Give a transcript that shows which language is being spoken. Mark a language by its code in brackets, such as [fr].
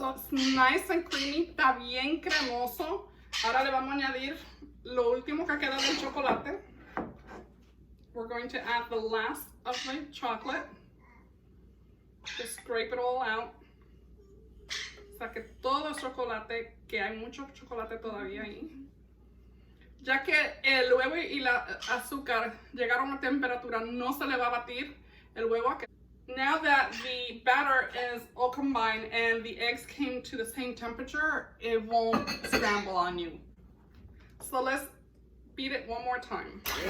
[en] Nice and creamy, [es] está bien cremoso. Ahora le vamos a añadir lo último que queda del chocolate. [en] We're going to add the last of the chocolate. Just scrape it all out. [es] Saque todo el chocolate, que hay mucho chocolate todavía ahí. Ya que el huevo y el azúcar llegaron a una temperatura, no se le va a batir el huevo. [en] Now that the batter is all combined and the eggs came to the same temperature, it won't scramble on you. So let's beat it one more time.